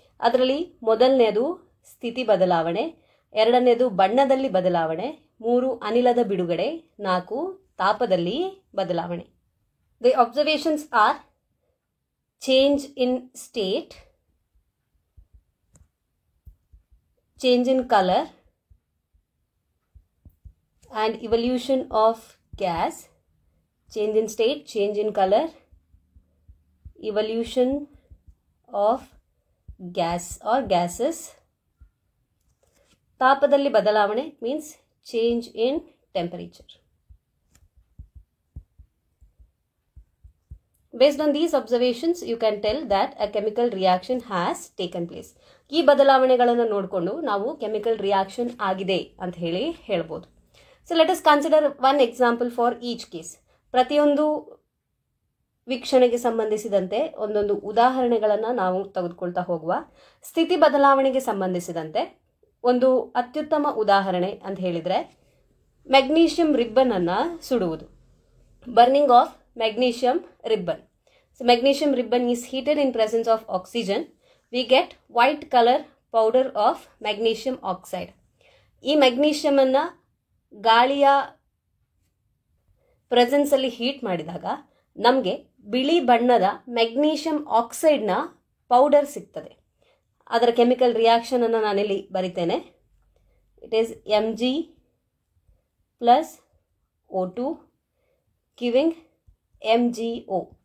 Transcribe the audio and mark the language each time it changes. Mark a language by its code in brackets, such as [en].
[kn] ಅದರಲ್ಲಿ ಮೊದಲನೇದು ಸ್ಥಿತಿ ಬದಲಾವಣೆ, ಎರಡನೇದು ಬಣ್ಣದಲ್ಲಿ ಬದಲಾವಣೆ, 3 ಅನಿಲದ ಬಿಡುಗಡೆ, 4 ತಾಪದಲ್ಲಿ ಬದಲಾವಣೆ. [en] The observations are change in state, change in colour and evolution of gas. Change in state, change in color, evolution of gas or gases. [kn] ತಾಪದಲ್ಲಿ ಬದಲಾವಣೆ [en] means change in temperature. Based on these observations, you can tell that a chemical reaction has taken place. [kn] ಈ ಬದಲಾವಣೆಗಳನ್ನು ನೋಡಿಕೊಂಡು ನಾವು chemical reaction ಆಗಿದೆ ಅಂತ ಹೇಳ್ಬೋದು. [en] So let us consider one example for each case. [kn] ಪ್ರತಿಯೊಂದು ವೀಕ್ಷಣೆಗೆ ಸಂಬಂಧಿಸಿದಂತೆ ಒಂದೊಂದು ಉದಾಹರಣೆಗಳನ್ನು ನಾವು ತೆಗೆದುಕೊಳ್ತಾ ಹೋಗುವ. ಸ್ಥಿತಿ ಬದಲಾವಣೆಗೆ ಸಂಬಂಧಿಸಿದಂತೆ ಒಂದು ಅತ್ಯುತ್ತಮ ಉದಾಹರಣೆ ಅಂತ ಹೇಳಿದರೆ ಮೆಗ್ನೀಷಿಯಂ ರಿಬ್ಬನ್ ಅನ್ನು ಸುಡುವುದು. [en] Burning of magnesium ribbon. So magnesium ribbon is heated in presence of oxygen. We get white color powder of magnesium oxide. [kn] ಈ ಮೆಗ್ನೀಷಿಯಂ ಅನ್ನ ಗಾಳಿಯ ಪ್ರೆಸೆನ್ಸ್ ಅಲ್ಲಿ ಹೀಟ್ ಮಾಡಿದಾಗ ನಮಗೆ ಬಿಳಿ ಬಣ್ಣದ ಮೆಗ್ನೀಷಿಯಂ ಆಕ್ಸೈಡ್ನ ಪೌಡರ್ ಸಿಗ್ತದೆ. ಅದರ ಕೆಮಿಕಲ್ ರಿಯಾಕ್ಷನ್ ಅನ್ನು ನಾನಿಲ್ಲಿ ಬರಿತೇನೆ. [en] It is Mg plus O2 giving MgO.